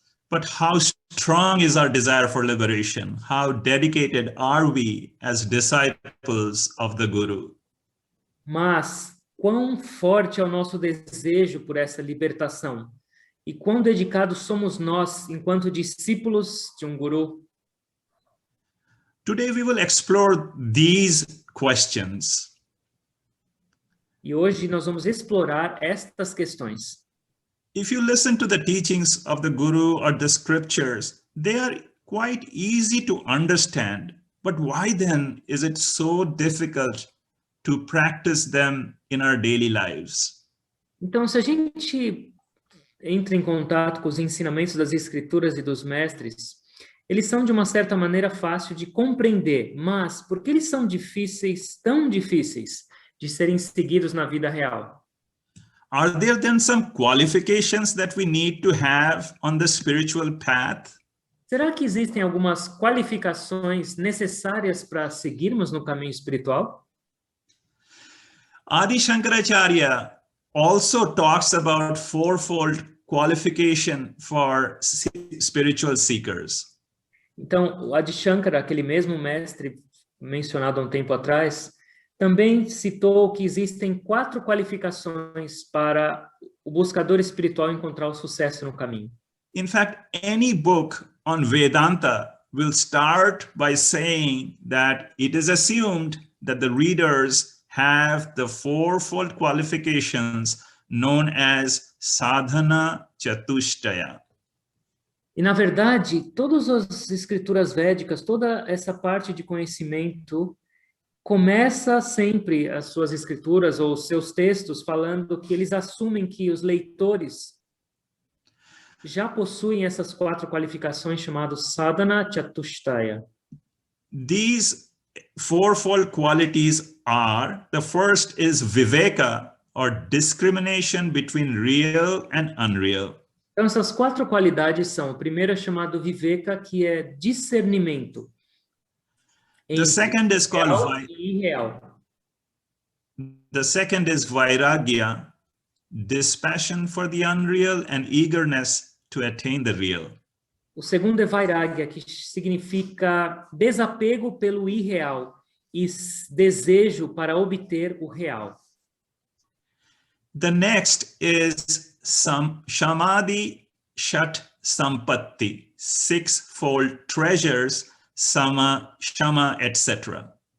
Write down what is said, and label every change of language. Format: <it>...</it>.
<en>But how strong is our desire for liberation? How dedicated are we as disciples of the Guru?</en> <pt>Mas quão forte é o nosso desejo por essa libertação? E quão dedicados somos nós, enquanto discípulos de um Guru?</pt> <en>Today we will explore these questions.</en> <pt>E hoje nós vamos explorar estas questões.</pt> <en>If you listen to the teachings of the Guru or the scriptures, they are quite easy to understand. But why then is it so difficult to practice them in our daily lives?</en> <pt>Então, se a gente entra em contato com os ensinamentos das escrituras e dos mestres, eles são de uma certa maneira fácil de compreender, mas por que eles são difíceis, tão difíceis de serem seguidos na vida real?</pt> <en>Are there then some qualifications that we need to have on the spiritual path?</en> <pt>Será que existem algumas qualificações necessárias para seguirmos no caminho espiritual?</pt> <en>Adi Shankaracharya also talks about fourfold qualification for spiritual seekers.</en> <pt>Então, o Adi Shankara, aquele mesmo mestre mencionado há um tempo atrás, também citou que existem 4 qualificações para o buscador espiritual encontrar o sucesso no caminho.</pt> <en>In fact, any book on Vedanta will start by saying that it is assumed that the readers have the fourfold qualifications known as sadhana chatushtaya.</en> <pt>E, na verdade, todas as escrituras védicas, toda essa parte de conhecimento, começa sempre as suas escrituras ou os seus textos falando que eles assumem que os leitores já possuem essas 4 qualificações chamadas sadhana chatushtaya.</pt> <en>These fourfold qualities are, the first is viveka, or discrimination between real and unreal.</en> <pt>Então, essas 4 qualidades são, o primeiro é chamado viveka, que é discernimento.</pt> <en>The second is called</en> <pt>real e irreal.</pt> <en>The second is vairagya, dispassion for the unreal and eagerness to attain the real.</en> <pt>O segundo é vairagya, que significa desapego pelo irreal e desejo para obter o real.</pt> <en>The next is samadhi shat sampatti, 6-fold treasures, sama, shama, etc.</en>